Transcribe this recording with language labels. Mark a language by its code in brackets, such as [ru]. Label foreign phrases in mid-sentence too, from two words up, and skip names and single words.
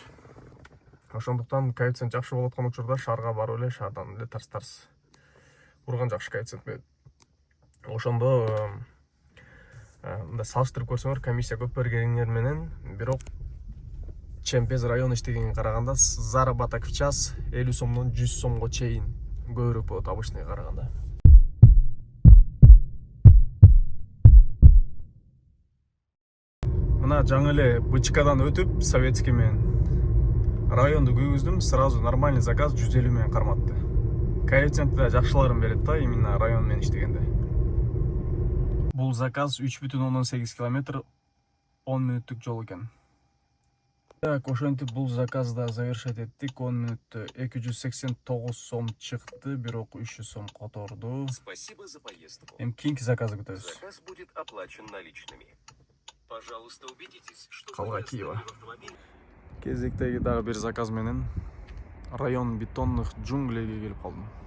[ky] Ошондуктан коэффициент жакшы болуп аткан учурда шаарга барып эле, шаардан эле тарс урган жакшы коэффициент менен. Ошондо мында салыштырып көрсөңөр, комиссия көп бергениңер менен, бирок Чемпез район иштегенге караганда [ru] заработок в час [ky] 50 сомдон 100 сомго чейин көбүрөөк болот обычныйга караганда. Мына жаңы эле Бычкадан өтүп, Советский менен районду күйгүздүм, [ru] сразу нормальный заказ [ky] 150 менен карматты. Коэффициентти да жакшыларын берет да, именно район менен иштегенде. Бул заказ 3,8 километр 10 мүнөттүк жол экен. Так, ошентип бул заказды завершать эттик. 10 мүнөттө 289 сом чыкты, бирок 300 сом которду. [ru] Спасибо за поездку. [ky] Эми кийинки заказды күтөбүз. [ru] Заказ будет оплачен наличными. Пожалуйста, убедитесь, что Калга вы Киева. оставили в автомобиле. [ky] Кезектеги дагы бир заказ менен район [ru] бетонных джунглейге [ky] келип калдым.